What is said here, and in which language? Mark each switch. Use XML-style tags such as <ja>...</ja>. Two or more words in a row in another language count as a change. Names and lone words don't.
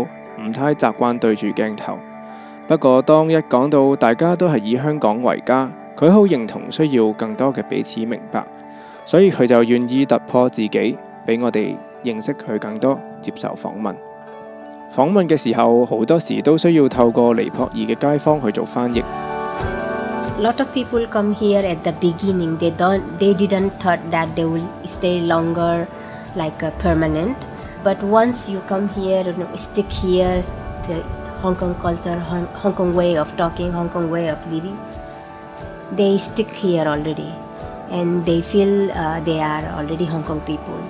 <yue>唔太習慣對住鏡頭，不過當一講到大家都係以香港為家，佢好認同需要更多嘅彼此明白，所以佢就願意突破自己，俾我哋認識佢更多，接受訪問。訪問嘅時候，好多時都需要透過尼泊爾嘅街坊去做翻譯。</yue> <en>Lot of people come here at the beginning. They didn't thought that they will stay longer, like permanent. But once you come here, stick here, the Hong Kong culture, Hong Kong way of talking, Hong Kong way of living, they stick here already, and they feel they are already Hong Kong people.</en>